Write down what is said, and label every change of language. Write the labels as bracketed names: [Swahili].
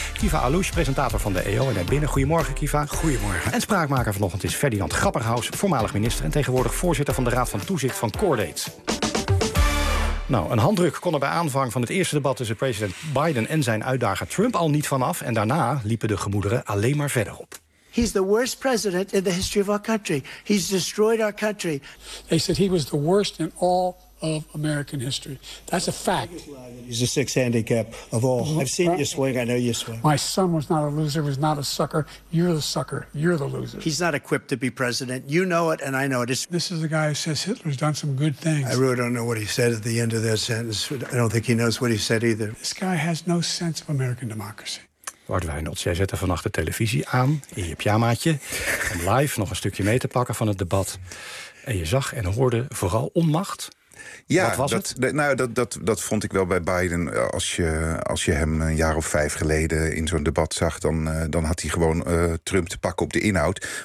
[Dutch] Kiva Alouche, presentator van de EO en daarbinnen. Goedemorgen, Kiva. Goedemorgen. En spraakmaker vanochtend is Ferdinand Grapperhaus, voormalig minister en tegenwoordig voorzitter van de Raad van Toezicht van Cordate. Nou, een handdruk kon er bij aanvang van het eerste debat tussen president Biden en zijn uitdager Trump al niet vanaf. En daarna liepen de gemoederen alleen maar verder op. [English] He's the worst president in the history of our country. He's destroyed our country. They said he was the worst in all of American history. That's a fact. He's a 6 handicap of all. I've seen you swing, I know you swing. My son was not a loser, was not a sucker. You're the sucker, you're the loser. He's not equipped to be president. You know it and I know it. This is a guy who says Hitler's done some good things. I really don't know what he said at the end of that sentence. I don't think he knows what he said either. This guy has no sense of American democracy. [Dutch] Bart Wijnands, jij zette vannacht de televisie aan in je pyjamaatje om live nog een stukje mee te pakken van het debat. En je zag en hoorde vooral onmacht. Ja, wat was dat, het? Nou, dat vond ik wel bij Biden. Als je hem een jaar of 5 geleden in zo'n debat zag, dan had hij gewoon Trump te pakken op de inhoud.